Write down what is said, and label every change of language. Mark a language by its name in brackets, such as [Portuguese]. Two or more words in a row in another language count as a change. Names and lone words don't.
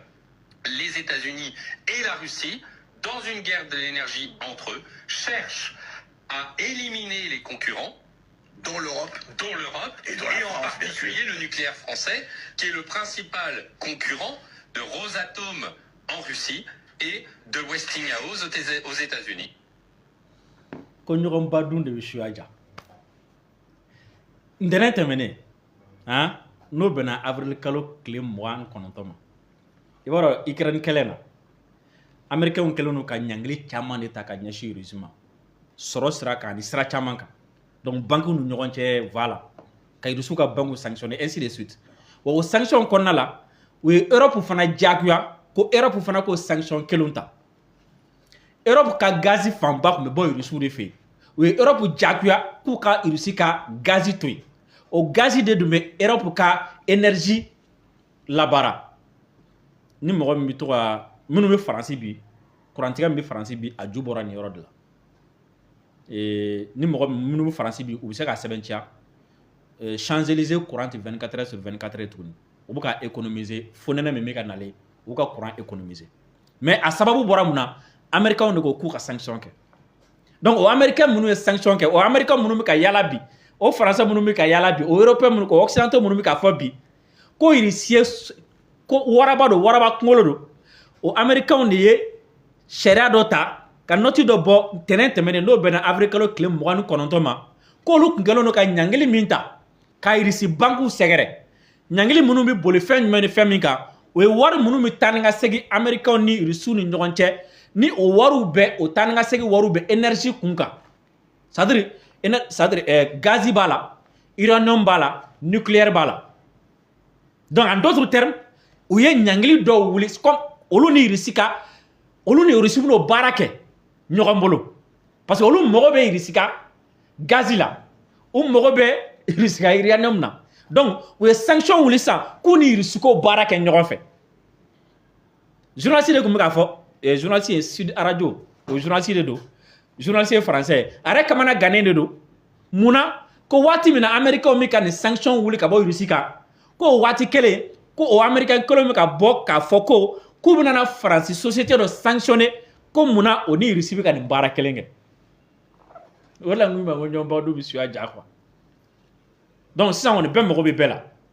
[French] Les États-Unis et la Russie, dans une guerre de l'énergie entre eux, cherchent à éliminer les concurrents, dont l'Europe, et en particulier le nucléaire français, qui est le principal concurrent de Rosatom en Russie et de Westinghouse aux États-Unis. [Bambara] Ndene tɛmɛnen n'o bɛnna avril kalo tile 29 ma i b'a dɔn Ukraine kɛlɛ na américains kɛlen don ka ɲangili caman de ta ka ɲɛsin Russie ma sɔrɔ sira kan ani sira caman kan donc banques ni ɲɔgɔn cɛ voilà ka Russie ka [French] banques sanctionner ainsi de suite [Bambara] wa o sanction kɔnɔna la u ye Europe fana jagoya ko Europe fana ko sanction kelen ta Europe ka gazi fanba tun bɛ bɔ Russie de fɛ u ye Europe jagoya k'u ka Russie ka gazi to yen o gazi de dun bɛ Europe ka énergie labara ni mɔgɔ min bɛ to ka minnu bɛ faransi bi kurantigɛ min bɛ faransi bi a ju bɔra nin yɔrɔ de la ni mɔgɔ minnu bɛ faransi bi u bɛ se ka sɛbɛntiya Champs-Élysées [French] courant 24 heures sur 24 heures [Bambara] tuguni u bɛ ka économiser fo nɛnɛ min bɛ ka nalen u ka courant économiser mais a sababu bɔra mun na américains de ko k'u ka sanction kɛ donc o américain minnu ye sanction kɛ o américain minnu bɛ ka yala bi o français minnu bɛ ka yala bi o européen minnu o occidentaux minnu bɛ ka fɔ bi ko irisiye ko waraba don waraba kunkolo don o américain de ye sariya dɔ ta ka nɔti dɔ bɔ tɛnɛn tɛmɛnen n'o bɛnna avril kalo tile 29 ma k'olu tun kɛlen don ka ɲangili min ta ka irisi banku sɛgɛrɛ ɲangili minnu bɛ boli fɛn jumɛn ni fɛn min kan o ye wari minnu bɛ taa ni ka segin américain ni irisiw ni ɲɔgɔn cɛ ni o wariw bɛɛ o taa ni ka segin wariw bɛ énergie kun kan [French] c'est à dire [Bambara] gazi b'a la uranium b'a la nucléaire b'a la [French] donc en d'autres termes [Bambara] u ye ɲangili dɔw wuli comme olu ni irisi bɛn'o baara kɛ ɲɔgɔn bolo [French] parce que [Bambara] olu mago bɛ irisi ka gazi la u mago bɛ irisi ka uranium na donc u ye sanction wuli sisan k'u ni irisi ko baara kɛ ɲɔgɔn fɛ journaliste de tun bɛ k'a fɔ journaliste ye Sud Radio o journaliste de don journaliste ye français a yɛrɛ kamana gannen de don munna ko waati min na américain bɛ ka nin sanction wuli ka bɔ irisi kan ko waati kelen ko o américain kelen bɛ ka bɔ k'a fɔ ko k'u bɛna na faransi société dɔ sanctionner ko munna o ni irisi bɛ ka nin baara kelen kɛ o de la n ko ɲɔgɔnbaw dɔw bɛ suya ja [French] quoi donc [Bambara] sisan kɔni bɛɛ mago bɛ bɛɛ la